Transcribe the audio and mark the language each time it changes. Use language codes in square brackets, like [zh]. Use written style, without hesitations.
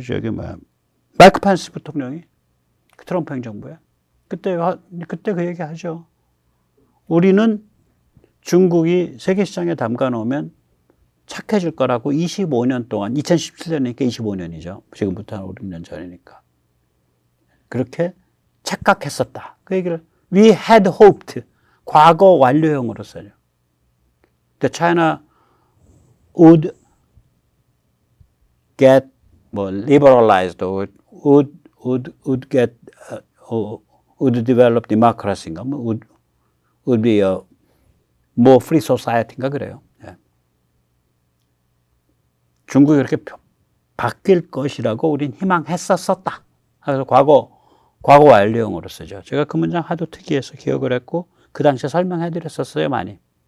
[ko] 저기 마이크 펜스 부통령이. 그 트럼프 행정부에. 그때 그 얘기 하죠. 우리는 중국이 세계시장에 담가 놓으면 착해질 거라고 25년 동안, 2017년이니까 25년이죠. 지금부터 한 5, 6년 전이니까. 그렇게 착각했었다. 그 얘기를 [en] we had hoped. [ko] 과거 완료형으로 써요. [en] The China would get liberalized or would get would develop democracy인가 would be a more free society인가 [ko] 그래요. 예. 중국이 그렇게 바뀔 것이라고 우린 희망했었었다. 그래서 과거 완료형으로 쓰죠. 제가 그 문장 하도 특이해서 기억을 했고 그 당시에 설명해 드렸었어요, 많이.